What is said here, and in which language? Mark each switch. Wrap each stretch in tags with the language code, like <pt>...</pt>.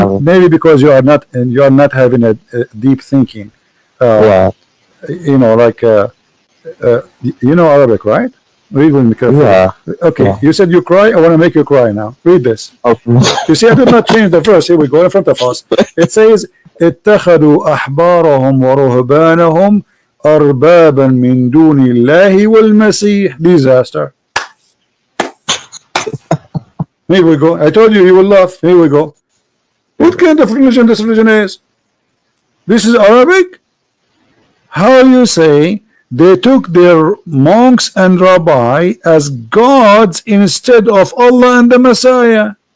<en>friend, maybe because you are not having a deep thinking. Uh, yeah, like you know Arabic, right? Read with me carefully. yeah, Okay, yeah. you said you cry. I want to make you cry now. Read this. Okay. You see, I did not change the verse. Here we go in front of us. It says,</en> <ar>اتخذوا أحبارهم ورهبانهم أربابا من دون الله والمسيح.</ar> <en>Disaster. Here we go. I told you will laugh. Here we go. What kind of religion this religion is? This is Arabic? How you say they took their monks and rabbi as gods instead of Allah and the Messiah?</en>